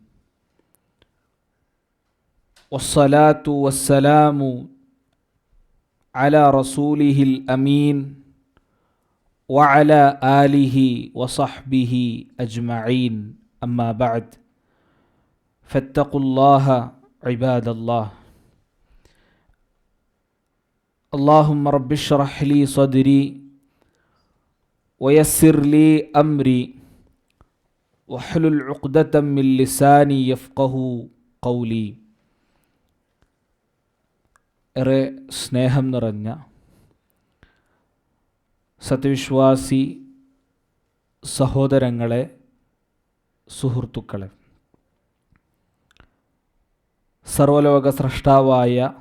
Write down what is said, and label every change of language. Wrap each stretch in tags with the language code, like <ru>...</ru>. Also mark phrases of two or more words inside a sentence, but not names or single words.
<ar>والصلاة والسلام على رسوله الأمين وعلى آله وصحبه أجمعين أما بعد فاتقوا الله عباد الله. اللهم رب اشرح لي صدري ويسر لي أمري واحلل عقدة من لساني يفقه قولي.</ar> <ml>ഏറെ സ്നേഹം നിറഞ്ഞ സത്യവിശ്വാസി സഹോദരങ്ങളെ, സുഹൃത്തുക്കളെ, സർവലോക സ്രഷ്ടാവായ</ml>